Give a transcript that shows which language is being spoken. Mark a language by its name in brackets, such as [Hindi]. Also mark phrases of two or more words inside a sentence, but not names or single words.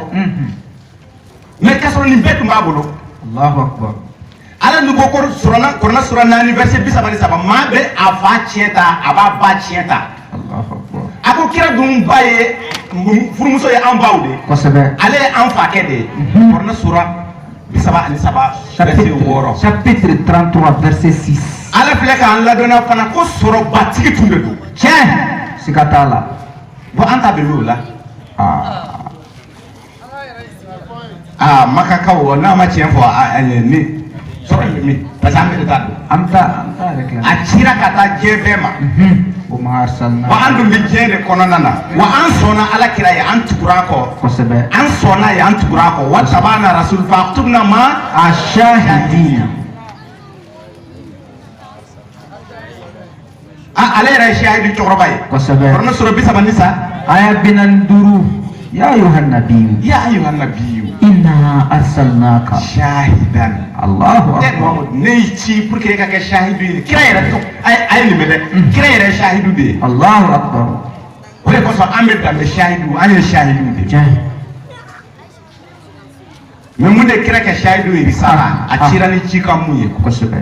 [Bambara] Mais k'a sɔrɔ nin bɛɛ tun b'a bolo. [Arabic] الله أكبر. [Bambara] Ala ni ko kɔrɔna sura 4 verset 33 maa bɛ a fa tiɲɛ ta a b'a ba tiɲɛ ta. [Arabic] الله أكبر. [Bambara] A ko kira dun ba ye furumuso ye an baw de. Kosɛbɛ. Ale ye an fakɛ de ye. Kɔrɔna sura 33 verset 6. [French] Chapitre 33 verset 6. [Bambara] Ala filɛ k'an ladɔnna fana ko sɔrɔbatigi tun de don. Tiɲɛ. Siga t'a la. Bon an ta bɛ min o la. Makakaw n'a ma tiɲɛ fɔ ne. Sɔrɔ min [French] parce que [Bambara] an bɛɛ de t'a dɔn. An t'a yɛrɛ kila. A cira ka taa diɲɛ bɛɛ ma. O ma arsalna. Wa an dun bɛ diɲɛ de kɔnɔna na. Wa an sɔnna ala kira ye an tugura a kɔ. Kosɛbɛ. An sɔnna ye an tugura a kɔ. [Arabic] واتبعنا الرسول فاكتبنا [Bambara] ma [Arabic] الشاهدين. [Bambara] Ale yɛrɛ ye shahidi cɛkɔrɔba ye. Kosɛbɛ. Kɔrɔna sɔrɔ 35. [Arabic] آية 45. يا أيها النبي. يا أيها النبي. إنا أرسلناك شاهدا. الله أكبر. [Bambara] Ne y'i ci [French] pour que [Bambara] e ka kɛ shahidu ye. Kira yɛrɛ tɔgɔ a ye nin mɛn dɛ. Kira yɛrɛ ye shahidu de ye. [Arabic] الله أكبر. [Bambara] O de kosɔn an bɛ danbe shahidu an ye shahidu de ye. Mais mun de kira kɛ shahidu ye risala a cira ni ci kan mun ye. Kosɛbɛ.